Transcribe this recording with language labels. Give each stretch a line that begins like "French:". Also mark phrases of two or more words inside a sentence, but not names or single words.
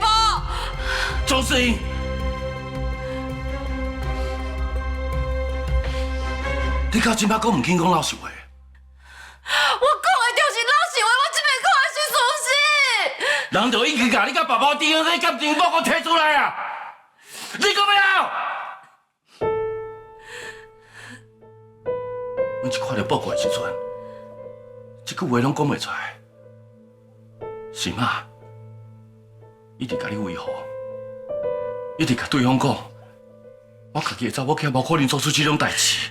Min Nan Chinese: 周世英，你到今摆讲唔肯讲老实话。我讲的就是老实话，我这边讲的是事实。人就已经甲你甲爸爸 DNA 鉴定报告摕出来啊！你讲要？阮一看到报告的时阵，一句话拢讲袂出来。是嘛？一直甲你维护，一直甲对方讲，我家己的查某囝无可能做出这种代志。